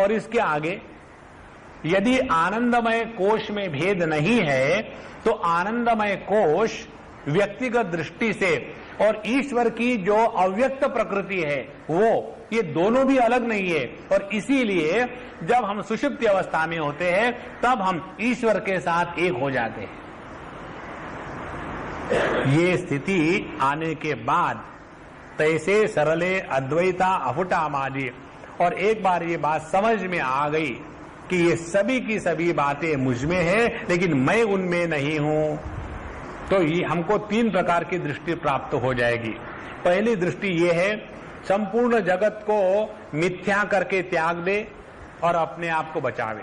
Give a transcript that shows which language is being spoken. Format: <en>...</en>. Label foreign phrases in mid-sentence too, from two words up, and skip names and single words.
<hi>और इसके आगे, यदि आनंदमय कोश में भेद नहीं है तो आनंदमय कोश व्यक्तिगत दृष्टि से और ईश्वर की जो अव्यक्त प्रकृति है वो, ये दोनों भी अलग नहीं है। और इसीलिए जब हम सुषुप्ति अवस्था में होते हैं तब हम ईश्वर के साथ एक हो जाते हैं। ये स्थिति आने के बाद</hi> <mr>तैसे सरले अद्वैता अफुटा माजी।</mr> <hi>और एक बार ये बात समझ में आ गई कि ये सभी की सभी बातें मुझ में है लेकिन मैं उनमें नहीं हूं, तो ये हमको तीन प्रकार की दृष्टि प्राप्त हो जाएगी। पहली दृष्टि ये है, संपूर्ण जगत को मिथ्या करके त्याग दे और अपने आप को बचावे।</hi>